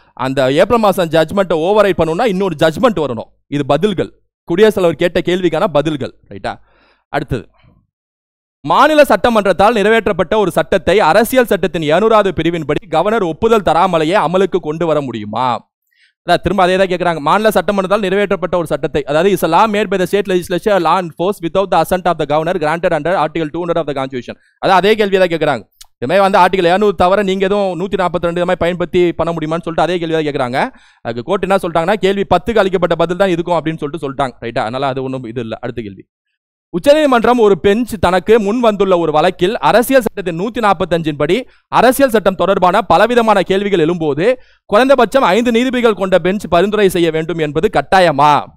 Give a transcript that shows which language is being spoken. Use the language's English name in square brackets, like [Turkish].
[Tamil] அந்த ஏப்ரல் மாசம் ஜட்மெண்ட்டை over right பண்ணணும்னா இன்னொரு ஜட்மெண்ட் வரணும். இது பதில்கள், குடியரசுத் தலைவர் கேட்ட கேள்விக்கான பதில்கள். ரைட்டா? அடுத்தது, மாநில சட்டமன்றத்தால் நிறைவேற்றப்பட்ட ஒரு சட்டத்தை அரசியல் சட்டத்தின் 200வது பிரிவின்படி கவர்னர் ஒப்புதல் தராமலேயே அமலுக்கு கொண்டு வர முடியுமா? திரும்ப அதே தான் கேட்கிறாங்க. மாநில சட்டமன்றத்தால் நிறைவேற்றப்பட்ட ஒரு சட்டத்தை, அதாவது [English] Is a law made by the state legislature law enforced without the assent of the governor granted under article 200 of the constitution. [Tamil] அதான் அதே கேள்வியை தான் கேட்குறாங்க. இதுமாதிரி வந்து ஆர்டிகல் 200 தவிர நீங்க எதுவும் 142 மாதிரி பயன்படுத்தி பண்ண முடியுமான்னு சொல்லிட்டு அதே கேள்வி தான் கேட்குறாங்க. அதுக்கு கோர்ட் என்ன சொல்லிட்டாங்கன்னா, கேள்வி 10க்கு அளிக்கப்பட்ட பதில் தான் இருக்கும் அப்படின்னு சொல்லிட்டு சொல்லிட்டாங்க. ரைட்டா? அதனால அது ஒன்றும் இது இல்லை. அடுத்த கேள்வி, உச்சநீதிமன்றம் ஒரு பெஞ்ச் தனக்கு முன் வந்துள்ள ஒரு வழக்கில் அரசியல் சட்டத்தின் 145 படி அரசியல் சட்டம் தொடர்பான பலவிதமான கேள்விகள் எழும்போது குறைந்தபட்சம் 5 நீதிபதிகள் கொண்ட பெஞ்ச் பரிந்துரை செய்ய வேண்டும் என்பது கட்டாயமா?